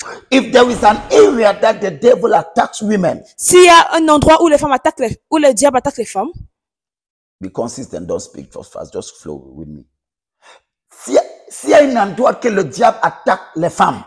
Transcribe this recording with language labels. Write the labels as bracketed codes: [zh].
[en] If there is an area that the devil attacks women, [fr] S'il y a un endroit où les femmes attaquent où le diable attaque les femmes, [en] be consistent, don't speak fast, just flow with me. [fr] S'il y a un endroit que le diable attaque les femmes,